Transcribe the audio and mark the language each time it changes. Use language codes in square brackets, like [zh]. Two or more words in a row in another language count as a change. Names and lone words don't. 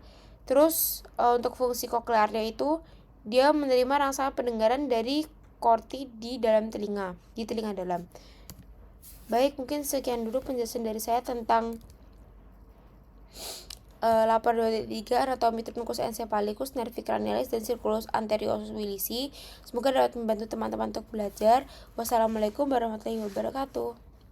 [id] Terus untuk fungsi koklearnya itu dia menerima rangsangan pendengaran dari korti di dalam telinga, di telinga dalam. Baik, mungkin sekian dulu penjelasan dari saya tentang lapor 2.3 anatomi trunkus encephalitis, nervi cranialis, dan circulus anteriosus willisi. Semoga dapat membantu teman-teman untuk belajar. [ar] والسلام عليكم ورحمة الله وبركاته.